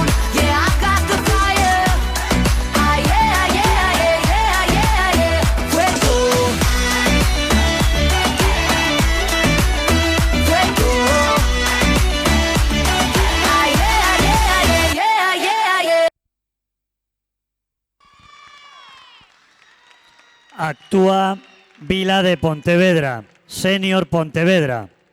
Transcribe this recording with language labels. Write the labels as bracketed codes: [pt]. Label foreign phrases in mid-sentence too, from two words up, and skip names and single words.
[en] Yeah, I got the fire. Ah, yeah, yeah, yeah, yeah, yeah, yeah. [es] Fuego. Fuego. [en] Ah, yeah, yeah, yeah, yeah, yeah, yeah. [gl] Actúa Vila de Pontevedra, Senior Pontevedra.